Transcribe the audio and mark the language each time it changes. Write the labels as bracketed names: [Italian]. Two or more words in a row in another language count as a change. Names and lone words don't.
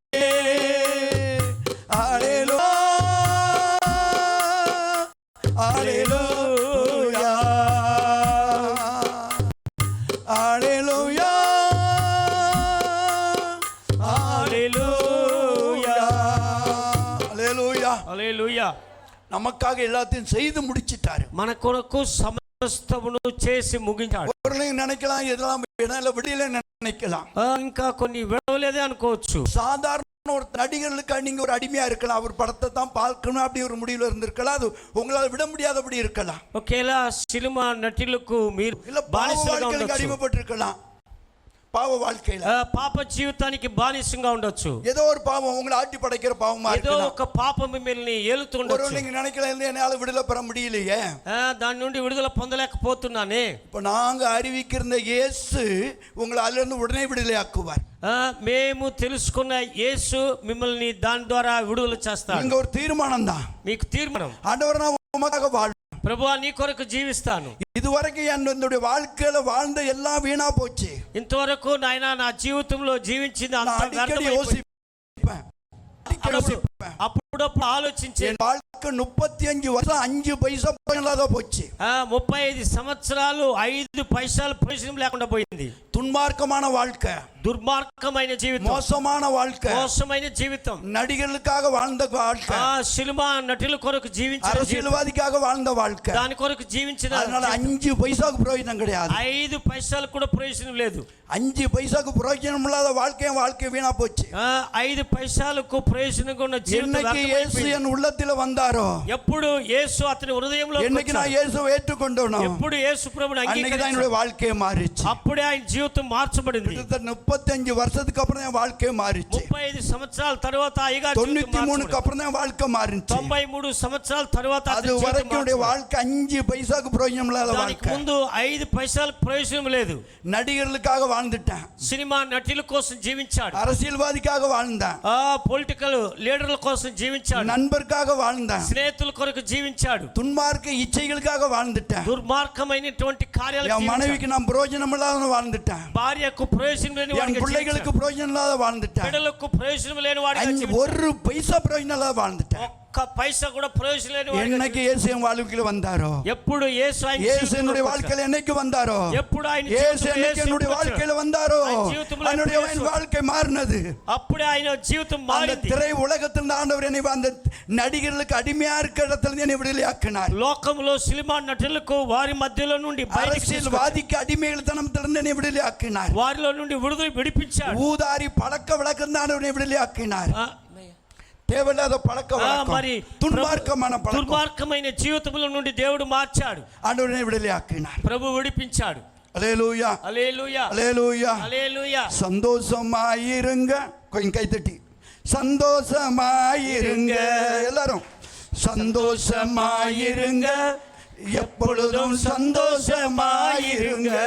[Tamil] அல்லேலூயா அல்லேலூயா அல்லேலூயா அல்லேலூயா அல்லேலூயா. அல்லேலూయా. நமக்காக எல்லாத்தையும் செய்து முடிச்சிட்டாரு. [Telugu] మన కొరకు సమస్తమును చేసి ముగించాడు. [Tamil] ஒருளையும் நினைக்கலாம், இதெல்லாம் விடியல நினைக்கலாம். [Telugu] ఇంకా కొన్ని విడవలేదే అనుకోవచ్చు. [Tamil] சாதாரண ஒரு நடிகர்களுக்கு நீங்க ஒரு அடிமையா இருக்கலாம். அவர் படத்தை தான் பார்க்கணும் அப்படி ஒரு முடிவுல இருந்திருக்கலாம். அது உங்களால் விட முடியாதபடி இருக்கலாம். [Telugu] ఒకేలా సినిమా నటులకు మీరు [Tamil] இல்ல பாவ வாழ்க்கைக்கு அடிமைப்பட்டிருக்கலாம். பாவ வாழ்க்கையில [Telugu] పాప జీవితానికి బానిసంగా ఉండొచ్చు. [Tamil] ஏதோ ஒரு பாவம் உங்களை ஆட்டி படைக்கிற பாவமா [Telugu] ఏదో [Tamil] இருக்கலாம். [Telugu] ఒక పాపం మిమ్మల్ని ఏలుతుండొచ్చు. [Tamil] நீங்க நினைக்கலாம் என்னால விடுதலை பெற முடியலையே, [Telugu] దాని నుండి విడుదల పొందలేకపోతున్నానే. [Tamil] இப்ப நாங்க அறிவிக்கிற இயேசு உங்களை அதுல இருந்து உடனே விடுதலை ஆக்குவார். [Telugu] మేము తెలుసుకున్న యేసు మిమ్మల్ని దాని ద్వారా విడుదల చేస్తాడు. [Tamil] இங்க ஒரு தீர்மானம் தான். [Telugu] మీకు తీర్మానం, [Tamil] ஆண்டவர் நான் உமக்காக வாழ் [Telugu] ప్రభువా నీ కొరకు జీవిస్తాను. [Tamil] இதுவரைக்கும் என்னுடைய வாழ்க்கையில வாழ்ந்த எல்லாம் வீணா போச்சு. [Telugu] ఇంతవరకు నాయనా నా జీవితంలో జీవించింది అంతా వ్యర్థమైపోయింది. అప్పుడప్పుడు ఆలోచించే [Tamil] என் வாழ்க்கை 35 வருஷம் 5 பைசா இல்லாத போச்சு. [Telugu] 35 సంవత్సరాలు 5 పైసలు ప్రయోజనం లేకుండా పోయింది. [Tamil] துன்மார்க்கமான வாழ்க்கை, [Telugu] దుర్మార్గమైన జీవితం, [Tamil] மோசமான வாழ்க்கை, [Telugu] మోసమైన జీవితం, [Tamil] நடிகர்களுக்காக வாழ்ந்த வாழ்க்கை, [Telugu] సినిమా నటుల కొరకు జీవించిన, [Tamil] அரசியல்வாதிக்காக வாழ்ந்த வாழ்க்கை, [Telugu] దాని కొరకు జీవించిన. [Tamil] அதனால 5 பைசாக்கு பிரயோஜனம் கிடையாது. [Telugu] 5 పైసలు కూడా ప్రయోజనం లేదు. [Tamil] 5 பைசாக்கு பிரயோஜனம் இல்லாத வாழ்க்கை வீணா போச்சு. [Telugu] 5 పైసలకు ప్రయోజనంగా ఉన్న జీవితం. [Tamil] என்னைக்கு இயேசு என் உள்ளத்தில வந்தாரோ, [Telugu] ఎప్పుడు యేసు అతని హృదయంలో, [Tamil] என்னைக்கு நான் இயேசுவை ஏற்றுக்கொண்டேனோ, [Telugu] ఎప్పుడు యేసు ప్రభువుని [Tamil] அன்னைக்கு தான் என்னோட வாழ்க்கையே மாறிச்சு. [Telugu] అప్పుడే ఆయన జీవితం మార్చబడింది. [Tamil] 35 வருஷத்துக்கு அப்புறம் என் வாழ்க்கையே மாறிச்சு. [Telugu] 35 సంవత్సరాల తర్వాత అయ్యగారి [Tamil] 93க்கு அப்புறம் தான் வாழ்க்கை மாறிச்சு. [Telugu] 93 సంవత్సరాల తర్వాత [Tamil] அது வரைக்கும் என்னோட வாழ்க்கை 5 பைசாக்கு பிரயோஜனம் இல்லாத வாழ்க்கை. [Telugu] ముందు 5 పైసలకు ప్రయోజనం లేదు. [Tamil] நடிகர்களுக்காக வாழ்ந்துட்டேன், [Telugu] సినిమా నటుల కోసం జీవించాడు, [Tamil] அரசியல்வாதிக்காக வாழ்ந்தேன், [English] political leaders [Telugu] కోసం జీవించాడు, [Tamil] நண்பருக்காக வாழ்ந்தேன், [Telugu] స్నేహితుల కొరకు జీవించాడు, [Tamil] துன்மார்க்க இச்சைகளுக்காக வாழ்ந்துட்டேன், [Telugu] దుర్మార్గమైనటువంటి కార్యాలు, [Tamil] என் மனைவிக்கு நான் பிரயோஜனம் இல்லாத வாழ்ந்துட்டேன், [Telugu] భార్యకు ప్రయోజనం లేని [Tamil] என் பிள்ளைகளுக்கு பிரயோஜனம் இல்லாத வாழ்ந்துட்டேன், [Telugu] బిడ్డలకు ప్రయోజనం లేని వాడిగా [Tamil] ஒரு பைசா பிரயோஜனம் இல்லாத வாழ்ந்துட்டேன். [Telugu] ఒక్క పైసా కూడా ప్రయోజనం లేని వాడిగా [Tamil] என்னைக்கு இயேசு என் வாழ்க்கையில வந்தாரோ, [Telugu] ఎప్పుడు యేసు ఆయన [Tamil] இயேசு [Telugu] జీవితంలోకి [Tamil] என்னுடைய [Telugu] వచ్చాడు. [Tamil] வாழ்க்கையில என்னைக்கு வந்தாரோ, [Telugu] ఎప్పుడు ఆయన [Tamil] இயேசு [Telugu] జీవితంలో [Tamil] என்னைக்கு [Telugu] యేసు [Tamil] என்னுடைய [Telugu] వచ్చాడు. [Tamil] வாழ்க்கையில வந்தாரோ, [Telugu] ఆయన జీవితంలో [Tamil] என்னுடைய [Telugu] యేసు [Tamil] வாழ்க்கை மாறினது. [Telugu] అప్పుడే ఆయన జీవితం [Tamil] அந்த [Telugu] మారింది. [Tamil] திரை உலகத்தில் ஆண்டவர் என்னை அந்த நடிகர்களுக்கு அடிமையா இருக்கிற இடத்துல என்னை விடுதலையாக்கினார். [Telugu] లోకంలో సినిమా నటులకు వారి మధ్యలో నుండి బయటికి [Tamil] அரசியல்வாதிக்கு அடிமைகள் தனத்திலிருந்து என்னை விடுதலையாக்கினார். [Telugu] వారిలో నుండి విడుదల విడిపించాడు. [Tamil] ஊதாரி பழக்க வழக்கம் தான் என்னை விடுதலையாக்கினார். [Telugu] ఆ, [Tamil] தேவையில்லாத பழக்க வழக்கம், [Telugu] మరి [Tamil] துன்மார்க்கமான பழக்கம், [Telugu] దుర్మార్గమైన జీవితముల నుండి దేవుడు మార్చాడు. [Tamil] ஆண்டவரை விடுதலையாக்கினார். [Telugu] ప్రభు విడిపించాడు. [Tamil] அல்லேலூயா, [Telugu] హల్లెలూయా, [Tamil] அல்லேலூயா. [Telugu] హల్లెలూయా. [Tamil] சந்தோஷமாயிருங்க, கொஞ்சம் கைத்தட்டி சந்தோஷமாயிருங்க எல்லாரும். சந்தோஷமாயிருங்க, எப்பொழுதும் சந்தோஷமாயிருங்க.